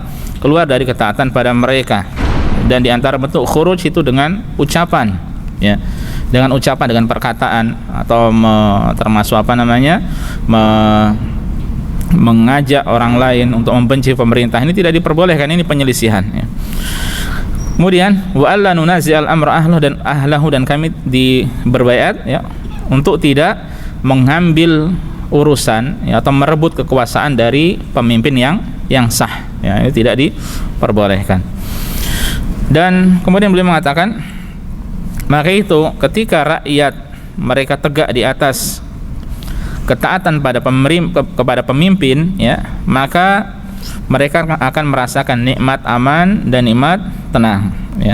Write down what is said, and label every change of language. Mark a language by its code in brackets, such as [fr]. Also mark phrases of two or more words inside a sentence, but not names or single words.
[id] Keluar dari ketaatan pada mereka. Dan di antara bentuk khuruj itu dengan ucapan, ya, dengan ucapan, dengan perkataan, atau termasuk apa namanya, mengajak orang lain untuk membenci pemerintah. Ini tidak diperbolehkan, ini penyelisihan, ya. Kemudian [ar] wa alla nunazi'al amra ahlahu, [id] dan kami berbaiat, ya, untuk tidak mengambil urusan, ya, atau merebut kekuasaan dari pemimpin yang sah, ya, ini tidak diperbolehkan. Dan kemudian beliau mengatakan, maka itu ketika rakyat mereka tegak di atas ketaatan kepada pemimpin, ya, maka mereka akan merasakan nikmat aman dan nikmat tenang, ya.